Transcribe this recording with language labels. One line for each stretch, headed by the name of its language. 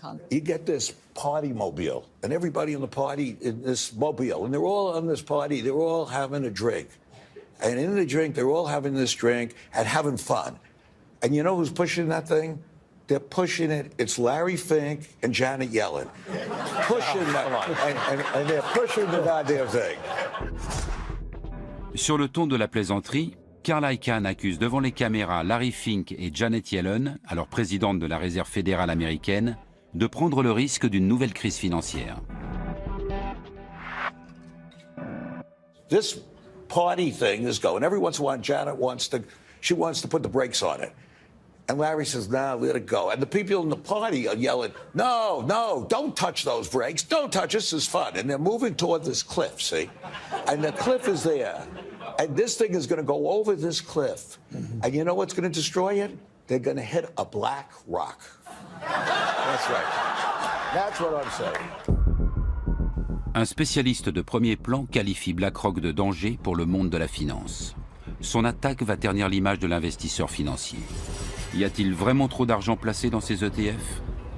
English: You get this party mobile, and everybody in the party in this mobile, and they're all on this party, they're all having a drink. And in the drink, they're all having this drink and having fun. And you know who's pushing that thing? They're pushing it. It's Larry Fink and Janet Yellen. Pushing that, and they're pushing the goddamn thing.
French: Sur le ton de la plaisanterie, Carl Icahn accuse devant les caméras Larry Fink et Janet Yellen, alors présidente de la Réserve fédérale américaine, de prendre le risque d'une nouvelle crise financière.
English: This party thing is going. Every once in a while, Janet wants to put the brakes on it. And Larry says, nah, let it go. And the people in the party are yelling, no, no, don't touch those brakes. Don't touch, this is fun. And they're moving toward this cliff, see? And the cliff is there. And this thing is going to go over this cliff. And you know what's going to destroy it? They're going to hit a black rock. That's right. That's what I'm saying.
French: Un spécialiste de premier plan qualifie BlackRock de danger pour le monde de la finance. Son attaque va ternir l'image de l'investisseur financier. Y a-t-il vraiment trop d'argent placé dans ces ETF ?